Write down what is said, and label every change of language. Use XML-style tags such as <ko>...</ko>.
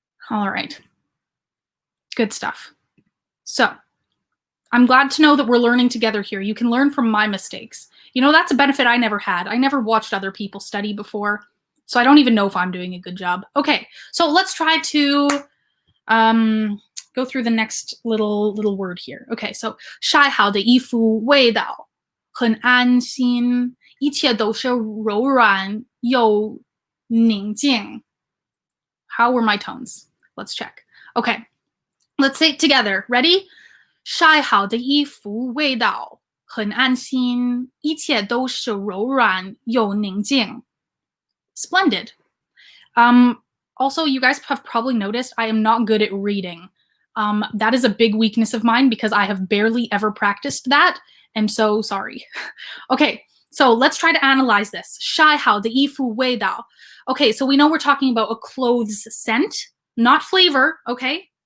<en>All right. Good stuff. So I'm glad to know that we're learning together here. You can learn from my mistakes. You know, that's a benefit I never had. I never watched other people study before, so I don't even know if I'm doing a good job. Okay, so let's try to go through the next little word here.</en> <zh>Okay, so 晒好的衣服味道很安心，一切都是柔软又宁静.</zh> <en>How were my tones? Let's check. Okay, let's say it together. Ready?</en> <zh>晒好的衣服味道很安心，一切都是柔软又宁静.</zh> <en>Splendid. Also, you guys have probably noticed I am not good at reading. That is a big weakness of mine because I have barely ever practiced that. I'm so sorry. Okay, so let's try to analyze this.</en> <zh>晒好的衣服味道.</zh> <en>Okay, so we know we're talking about a clothes scent, not flavor, okay?</en>